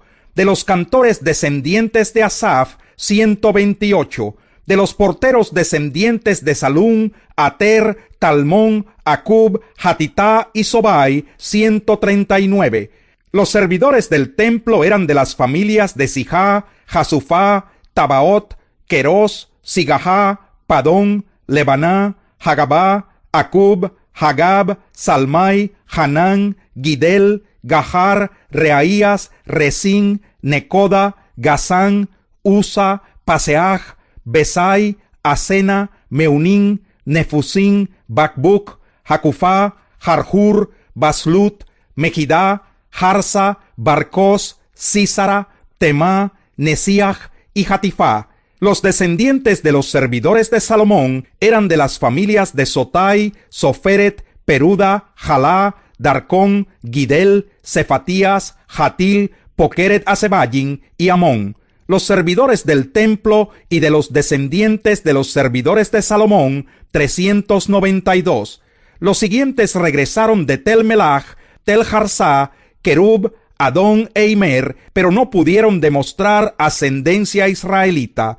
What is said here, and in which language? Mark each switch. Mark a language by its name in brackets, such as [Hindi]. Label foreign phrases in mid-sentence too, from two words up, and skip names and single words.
[Spanish] De los cantores descendientes de Asaf, 128. De los porteros descendientes de Salum, Ater, Talmón, Acub, Hatitá y Sobai, 139. Los servidores del templo eran de las familias de Sijá, Jasufá, Tabaot, Queros, Sigahá, Padón, Lebaná, Hagabá, Acub, Hagab, Salmai, Hanán, Gidel, Gahar, Reaías, Resín, Necoda, Gazán, Usa, Paseaj, Besai, Asena, Meunín, Nefusín, Bakbuk, Hakufá, Harhur, Baslut, Mejidá, Harsa, Barcos, Sísara, Temá, Nesiach y Hatifá. Los descendientes de los servidores de Salomón eran de las familias de Sotai, Soferet, Peruda, Jalá, Darcón, Gidel, Cefatías, Hatil, Pokeret Hasebayim y Amón. Los servidores del templo y de los descendientes de los servidores de Salomón, 392. Los siguientes regresaron de Tel Melach, Tel Harsá, Kerub, Adón e Imer, pero no pudieron demostrar ascendencia israelita.